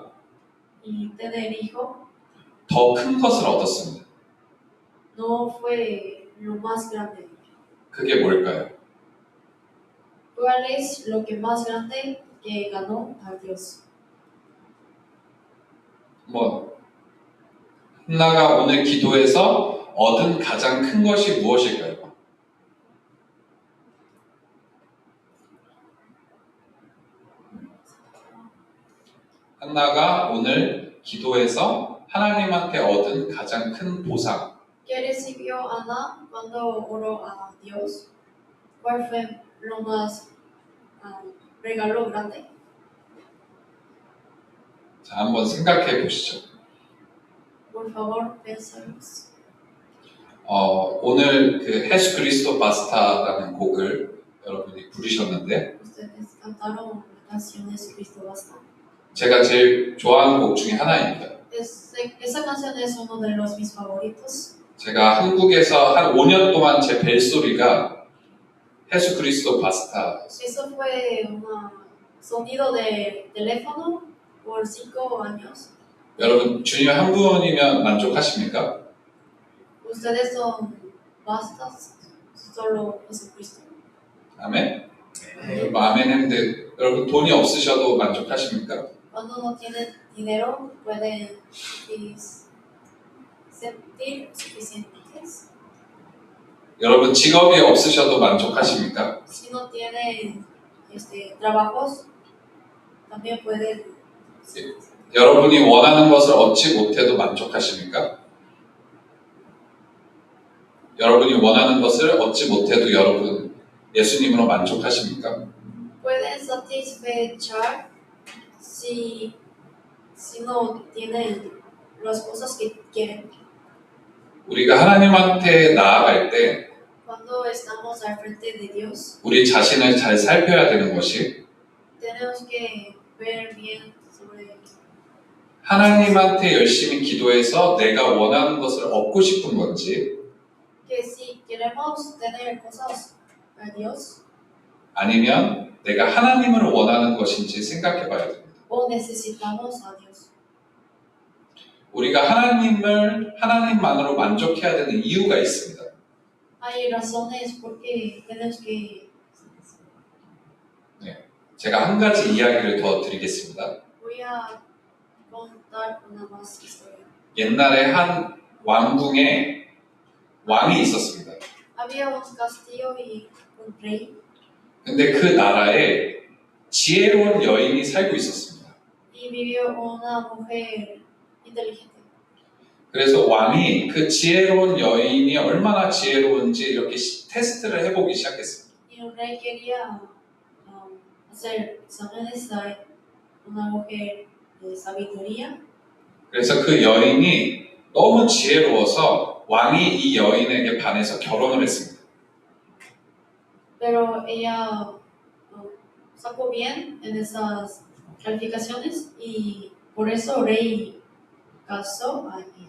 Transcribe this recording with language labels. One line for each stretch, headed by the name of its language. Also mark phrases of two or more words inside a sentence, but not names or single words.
Spanish: y tener hijo
Korean: 더 큰 것을 얻었습니다.
Spanish: no fue lo más grande.
Korean: 그게 뭘까요?
Spanish: ¿Cuál es lo que más grande que ganó a Dios?
Korean: 한나가 오늘 기도해서 얻은 가장 큰 것이 무엇일까요? 한나가 오늘 기도해서 하나님한테 얻은 가장 큰 보상.
Spanish: ¿Qué recibió Ana cuando oró a Dios? ¿Cuál fue lo más regalo grande?
Korean: 자, 한번 생각해 보시죠.
Spanish: Por favor, pensemos.
Korean: 오늘 그 예수 그리스도 바스타라는 곡을 여러분이 부르셨는데
Spanish: Ustedes cantaron la canción Jesucristo Basta.
Korean: 제가 제일 좋아하는 곡 중에 하나입니다.
Spanish: Esa canción es uno de los mis favoritos.
Korean: 제가 한국에서 한 5년 동안 제 벨소리가 예수 그리스도 바스타.
Spanish: Eso fue un sonido de teléfono por 5 años.
Korean: 여러분 주님 한 분이면 만족하십니까?
Spanish: Ustedes son bastas, solo Jesucristo.
Korean: 아멘. 여러분 아멘 했는데 여러분 돈이 없으셔도 만족하십니까?
Spanish: Cuando no tienen dinero, pueden sentir suficientes.
Korean: 여러분 직업이 없으셔도 만족하십니까?
Spanish: Si no tienen trabajos, también pueden.
Korean: 여러분이 원하는 것을 얻지 못해도 만족하십니까? 여러분이 원하는 것을 얻지 못해도 여러분 예수님으로 만족하십니까?
Spanish: Pueden satisfacer si no tienen las cosas que quieren.
Korean: 우리가 하나님한테 나아갈 때
Spanish: Cuando estamos al frente de Dios,
Korean: 우리 자신을 잘 살펴야 되는 것이
Spanish: tenemos que ver bien sobre
Korean: 하나님한테 열심히 기도해서 내가 원하는 것을 얻고 싶은 건지
Spanish: que si queremos tener cosas a Dios
Korean: 아니면 내가 하나님을 원하는 것인지 생각해 봐야 됩니다.
Spanish: o necesitamos a Dios.
Korean: 우리가 하나님을 하나님만으로 만족해야 되는 이유가 있습니다.
Spanish: Hay razones por qué tenemos que.
Korean: 제가 한 가지 이야기를 더 드리겠습니다.
Spanish: Voy a contar una más historia.
Korean: 옛날에 한 왕궁에 왕이 있었습니다.
Spanish: Había un castillo y un rey.
Korean: 근데 그 나라에 지혜로운 여인이 살고 있었습니다.
Spanish: Y vivió una mujer inteligente.
Korean: 그래서 왕이 그 지혜로운 여인이 얼마나 지혜로운지 이렇게 테스트를 해보기 시작했습니다.
Spanish: Y el rey quería hacer exámenes a una mujer de sabiduría.
Korean: 그래서 그 여인이 너무 지혜로워서 왕이 이 여인에게 반해서 결혼을 했습니다.
Spanish: Pero ella sacó bien en esas calificaciones y por eso el rey casó a ella.